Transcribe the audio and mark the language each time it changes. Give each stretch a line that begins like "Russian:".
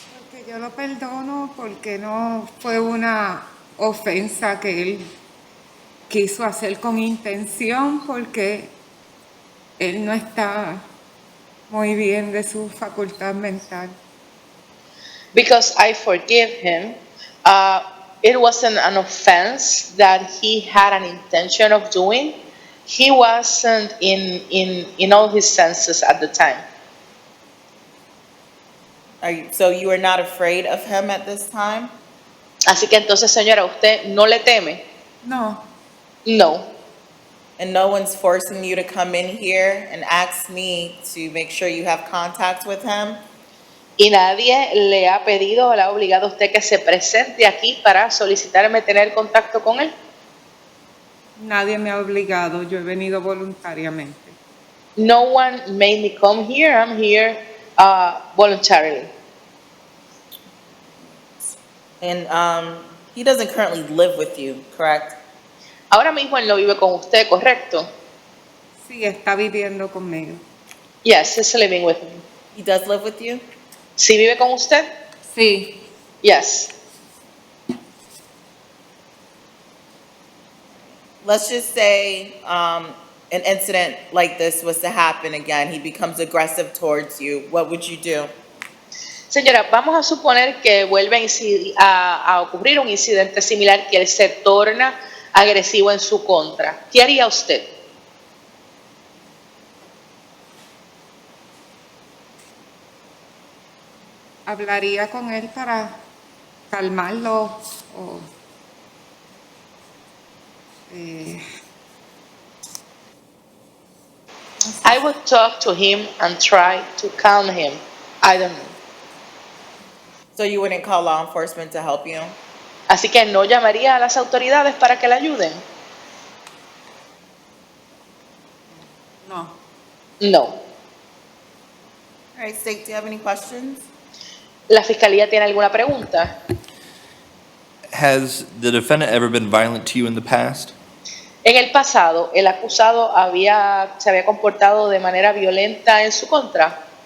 Spanish: Porque yo lo perdono porque no fue una ofensa que él quiso hacer con intención, porque él no está muy bien de su facultad mental.
English: Because I forgive him. It wasn't an offense that he had an intention of doing. He wasn't in all his senses at the time. So you are not afraid of him at this time?
Spanish: Así que entonces, señora, ¿usted no le teme? No.
English: No. And no one's forcing you to come in here and ask me to make sure you have contact with him?
Spanish: Y nadie le ha pedido o le ha obligado a usted que se presente aquí para solicitarme tener contacto con él. Nadie me ha obligado, yo he venido voluntariamente.
English: No one made me come here. I'm here voluntarily. And he doesn't currently live with you, correct?
Spanish: Ahora mismo él no vive con usted, ¿correcto? Sí, está viviendo conmigo.
English: Yes, he's living with me. He does live with you?
Spanish: ¿Sí vive con usted? Sí.
English: Yes. Let's just say an incident like this was to happen again. He becomes aggressive towards you. What would you do?
Spanish: Señora, vamos a suponer que vuelve a ocurrir un incidente similar, que él se torna agresivo en su contra. ¿Qué haría usted? Hablaría con él para calmarlo o
English: I would talk to him and try to calm him. I don't know. So you wouldn't call law enforcement to help you?
Spanish: Así que no llamaría a las autoridades para que le ayuden. no.
English: No. All right, State, do you have any questions?
Spanish: ¿La fiscalía tiene alguna pregunta?
English: Has the defendant ever been violent to you in the past?
Spanish: En el pasado, ¿el acusado se había comportado de manera violenta en su contra?